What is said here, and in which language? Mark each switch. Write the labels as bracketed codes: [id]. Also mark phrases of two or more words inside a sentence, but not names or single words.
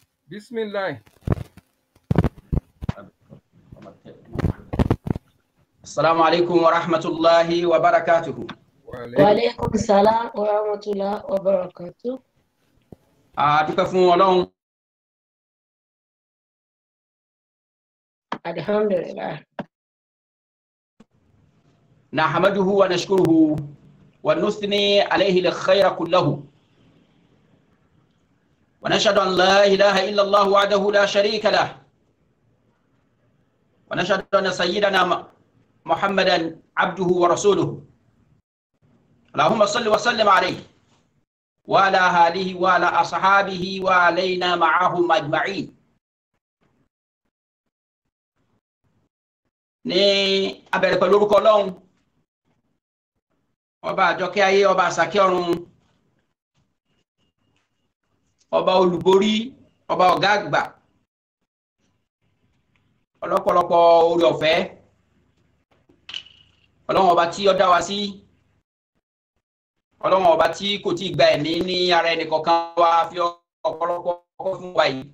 [ar] Bismillah. السلام عليكم ورحمة الله وبركاته. وعليكم السلام ورحمة الله وبركاته. [yo] A dúpẹ́ fún Ọlọ́run. Alhamdulillah. [ar] نحمده ونشكره ونثني عليه الخير كله. ونشهد أن لا إله إلا الله وحده لا شريك له. ونشهد أن سيدنا محمدا عبده ورسوله. اللهم صل وسلم عليه وعلى آله وعلى أصحابه وعلينا معهم أجمعين. [yo] Ní abẹ̀rẹ̀ pẹ̀lú orúkọ Ọlọ́run, ọba àjọkẹ́ ayé, ọba àsàkẹ́ ọ̀run, ọba olùborí, ọba ọ̀gá àgbà, ọlọ́pọ̀lọpọ̀ oore ọ̀fẹ́, Ọlọ́run ọba tí ó dá wa sí, Ọlọ́run ọba tí kò tí gba ẹ̀mí ní ara ẹni kọ̀ọ̀kan wa fi ọ̀pọ̀lọpọ̀ ọkọ̀ fún wa yìí.